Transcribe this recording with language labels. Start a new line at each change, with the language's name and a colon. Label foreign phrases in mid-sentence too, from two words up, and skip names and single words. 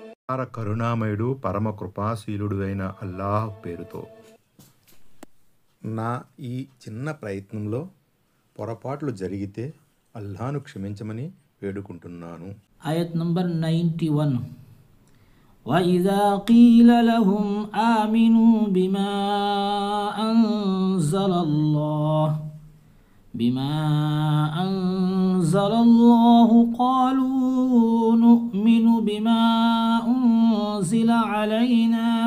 Telugu: కరుణామయుడు పరమ కృపాశీలుడు అయిన అల్లాహ్ పేరుతో. నా ఈ చిన్న ప్రయత్నంలో పొరపాట్లు జరిగితే అల్లాహ్ను క్షమించమని వేడుకుంటున్నాను. ఆయత్ నంబర్ 91.
Arabic: وَإِذَا قِيلَ لَهُمْ آمِنُوا بِمَا أَنزَلَ اللَّهُ قَالُوا نُؤْمِنُ بِمَا أُنزِلَ عَلَيْنَا